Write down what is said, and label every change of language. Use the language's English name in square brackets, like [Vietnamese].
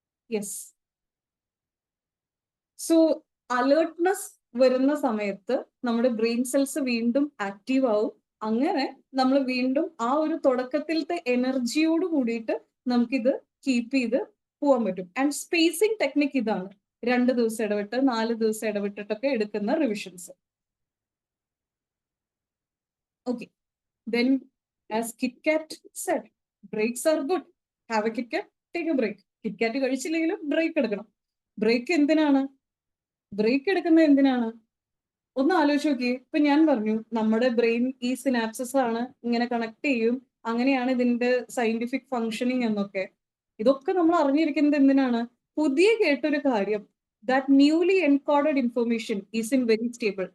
[Malayalam] Yes, so alertness വരുന്ന സമയത്ത് നമ്മുടെ ബ്രെയിൻ സെൽസ് വീണ്ടും ആക്റ്റീവ് ആവും. അങ്ങനെ നമ്മൾ വീണ്ടും ആ ഒരു തുടക്കത്തിലത്തെ എനർജിയോട് കൂടിയിട്ട് നമുക്കിത് കീപ്പ് ചെയ്ത് പോകാൻ പറ്റും. ആൻഡ് സ്പേസിംഗ് ടെക്നിക് ഇതാണ്, 2 ദിവസം ഇടവിട്ട് 4 ദിവസം ഇടവിട്ടിട്ടൊക്കെ എടുക്കുന്ന revisions. [English] Okay, then as KitKat said, breaks are good. Have a KitKat, take a break. [Malayalam] KitKat കഴിച്ചില്ലെങ്കിലും break എടുക്കണം. ബ്രേക്ക് എന്തിനാണ്? ബ്രേക്ക് എടുക്കുന്നത് എന്തിനാണ്? ഒന്ന് ആലോചിച്ച് നോക്കിയേ. ഇപ്പൊ ഞാൻ പറഞ്ഞു നമ്മുടെ ബ്രെയിൻ ഈ സിനാപ്സസ് ആണ് ഇങ്ങനെ കണക്ട് ചെയ്യും, അങ്ങനെയാണ് ഇതിന്റെ സയന്റിഫിക് ഫങ്ഷനിങ് എന്നൊക്കെ. ഇതൊക്കെ നമ്മൾ അറിഞ്ഞിരിക്കുന്നത് എന്തിനാണ്? പുതിയ കേട്ടൊരു കാര്യം, [English] That newly encoded information is in very stable.